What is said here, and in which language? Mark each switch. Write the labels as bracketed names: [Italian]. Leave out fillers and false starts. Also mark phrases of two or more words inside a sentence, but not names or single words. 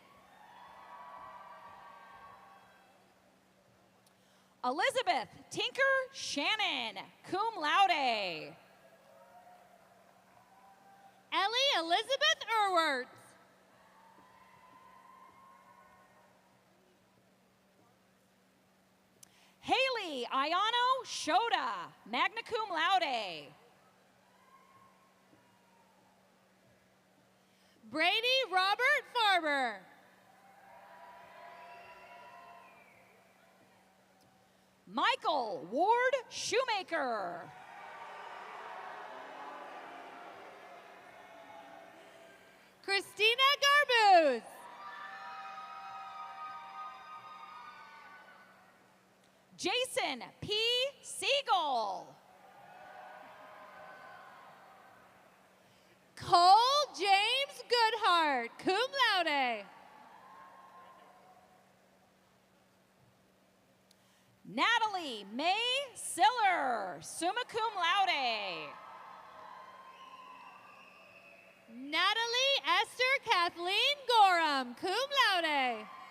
[English] Elizabeth Tinker Shannon, [Latin] cum laude. [English] Ellie Elizabeth Erwerts. Haley Ayano Shota, [Latin] magna cum laude. [English] Brady Robert Farber. Michael Ward Shoemaker. Christina Garbuz. Jason P. Siegel. Cole James Goodhart, [Latin] cum laude. [English] Natalie May Siller, [Latin] summa cum laude. [English] Natalie Esther Kathleen Gorham, [Latin] cum laude.